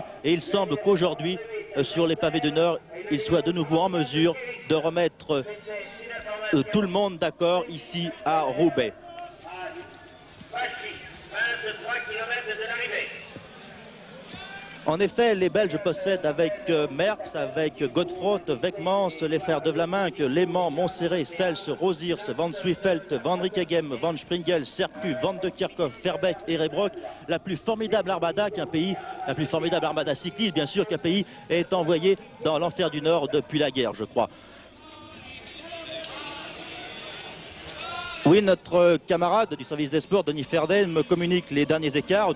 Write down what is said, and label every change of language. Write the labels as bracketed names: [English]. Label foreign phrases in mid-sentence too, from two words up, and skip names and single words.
[French] Et il semble qu'aujourd'hui, sur les pavés du Nord, il soit de nouveau en mesure de remettre tout le monde d'accord ici à Roubaix. En effet, les Belges possèdent avec Merckx, avec Godefroot, Weckmans, les frères De Vlaminck, Lehmann, Montserrat, Sels, Rosiers, Van Zwijfelt, Van Rickeghem, Van Springel, Sercu, Van de Kerkhoff, Verbeek et Rebrock, la plus formidable armada qu'un pays, la plus formidable armada cycliste, bien sûr, qu'un pays est envoyé dans l'enfer du Nord depuis la guerre, je crois. Oui, notre camarade du service des sports, Denis Ferdet, me communique les derniers écarts.